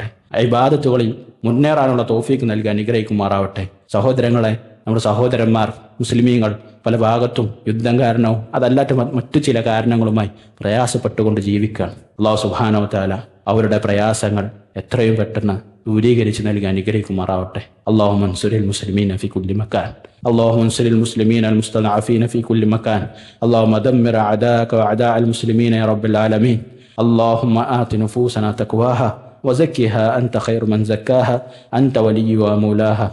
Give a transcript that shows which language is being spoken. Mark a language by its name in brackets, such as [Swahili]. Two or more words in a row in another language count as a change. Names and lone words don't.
[Malayalam] ഇബാദത്തുകളിൽ മുന്നേറാനുള്ള തൗഫീഖ് നൽകി അനുഗ്രഹിക്കുമാറാവട്ടെ. സഹോദരങ്ങളെ, നമ്മുടെ സഹോദരന്മാർ മുസ്ലിമീങ്ങൾ പല ഭാഗത്തും യുദ്ധം കാരണവും അതല്ലാത്ത മറ്റു ചില കാരണങ്ങളുമായി പ്രയാസപ്പെട്ടുകൊണ്ട് ജീവിക്കുകയാണ്. [Arabic] الله سبحانه و تعالى [Malayalam] അവരുടെ പ്രയാസങ്ങൾ എത്രയും പെട്ടെന്ന് ദൂരീകരിച്ച് നൽകി അനുഗ്രഹിക്കുമാറാവട്ടെ. [Arabic] اللهم انصر المسلمين في كل مكان، اللهم انصر المسلمين المستضعفين في كل مكان، اللهم دمر أعداءك وأعداء المسلمين يا رب العالمين. اللهم آت نفوسنا تقواها وزكها أنت خير من زكاها، أنت ولي ومولاها.